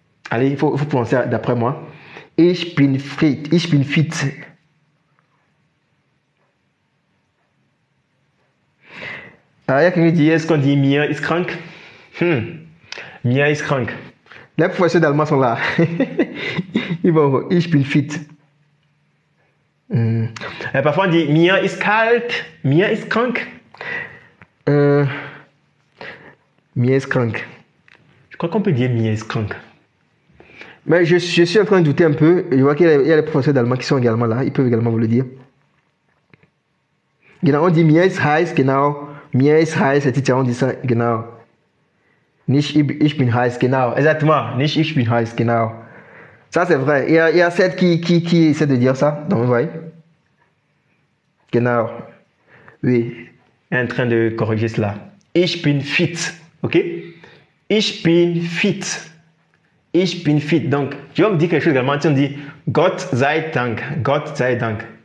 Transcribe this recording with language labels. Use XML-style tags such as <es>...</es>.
<fr>Allez, il faut prononcer d'après moi.</fr> <de>Ich bin fit. Ich bin fit.</de> <fr>Alors, il y a quelqu'un qui dit, est-ce qu'on dit</fr> <de>Mia ist krank? Mia ist krank.</de> <fr>Les professeurs d'allemand sont là. Ils vont,</fr> <de>ich bin fit.</de> <fr>Parfois on dit</fr> <de>Mia ist kalt. Mia ist krank. Mir ist krank.</de> <fr>Je crois qu'on peut dire mir ist krank. Mais je suis en train de douter un peu. Je vois qu'il y a les professeurs d'allemand qui sont également là. Ils peuvent également vous le dire.</fr> <de>Genau,</de> <fr>on dit</fr> <de>mir ist heiß, genau. Mir ist heiß,</de> <fr>on dit ça,</fr> <de>genau. Nicht ich bin heiß, genau. Exactement, nicht ich bin heiß, genau.</de> <fr>Ça c'est vrai. Il y a Seth qui essaie de dire ça. Donc vous voyez. Genau. Oui. Il est en train de corriger cela.</fr> <de>Ich bin fit. Ok? Ich bin fit. Ich bin fit.</de> <fr>Donc, tu vas me dire quelque chose également. On dit</fr> <de>Gott sei Dank. Gott sei Dank.</de>